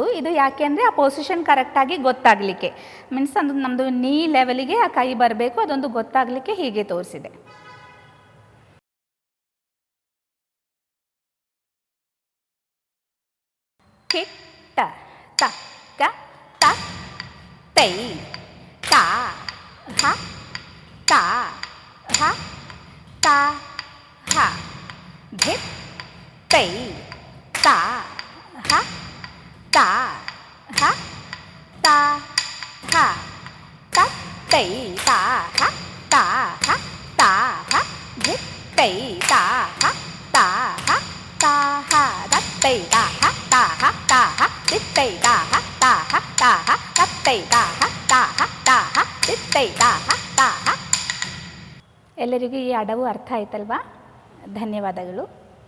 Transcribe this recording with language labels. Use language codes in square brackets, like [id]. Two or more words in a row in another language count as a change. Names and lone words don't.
[kn] ಇದು ಯಾಕೆ ಅಂದರೆ ಆ ಪೊಸಿಷನ್ ಕರೆಕ್ಟಾಗಿ ಗೊತ್ತಾಗಲಿಕ್ಕೆ. ಮೀನ್ಸ್ ಅದು ನಮ್ಮದು [en] knee level [kn] ಆ ಕೈ ಬರಬೇಕು, ಅದೊಂದು ಗೊತ್ತಾಗಲಿಕ್ಕೆ ಹೀಗೆ ತೋರಿಸಿದೆ. ಕಿಟ್ಟ ತಕ್ಕ ತತ್ ತೈ ತಾ ಹ ತಾ ಹ ತಾ ಹ. ಧಿತ್ ತೈ ತಾ ಹ ತಾ ಹ ತಾ ಹ. ತತ್ ತೈ ತಾ ಹ ತಾ ಹ ತಾ ಹ. ಧಿತ್ ತೈ ತಾ ಹ ತಾ ಹ ತಾ ಹ. ತತ್ ತೈ ತಾ ಹ ತಾ ಹ ತಾ ಹ. ಧಿತ್ ತೈ ತಾ ಹ ತಾ ಹ ತಾ ಹ. ತತ್ ತೈ ತಾ ಹ ತಾ ಹ ತಾ ಹ. ಧಿತ್ ತೈ ತಾ ಹ ತಾ ಹ. ಎಲ್ಲರಿಗೂ ಈ ಅಡವು ಅರ್ಥ ಆಯ್ತಲ್ವಾ? ಧನ್ಯವಾದಗಳು.